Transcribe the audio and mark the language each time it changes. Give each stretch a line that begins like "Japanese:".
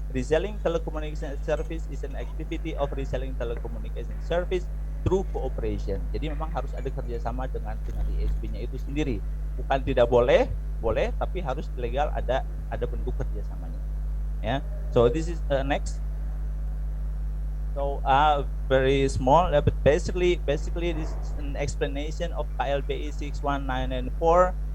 English: Reselling telecommunication service is an activity of reselling telecommunication service through cooperation.
Indonesian: Jadi memang harus ada kerjasama dengan ISP-nya itu sendiri. Bukan tidak boleh, tapi harus legal, ada bentuk kerjasamanya.
English: Ya, so this is next. So very small, but basically this is an explanation of KLBI 61994.